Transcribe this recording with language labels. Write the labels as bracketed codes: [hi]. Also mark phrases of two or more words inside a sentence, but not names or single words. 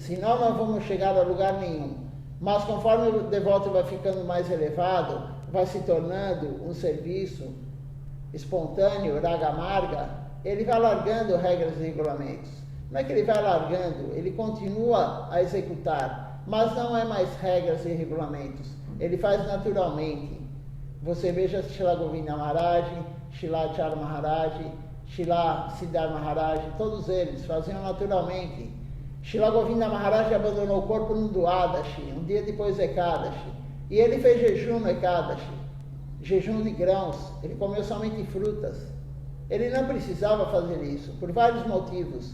[pt] senão não vamos chegar a lugar nenhum. Mas conforme o devoto vai ficando mais elevado, vai se tornando um serviço espontâneo, [sa] raga marga, [pt] ele vai largando regras e regulamentos. Não é que ele vai largando, ele continua a executar, mas não é mais regras e regulamentos, ele faz naturalmente. Você veja Srila Govinda Maharaj, Srila Acharya Maharaj, Srila Siddhar Maharaj, todos eles faziam naturalmente. Srila Govinda Maharaj abandonou o corpo no Duadashi, um dia depois do Ekadashi, e ele fez jejum no Ekadashi, jejum de grãos, ele comeu somente frutas. Ele não precisava fazer isso, por vários motivos.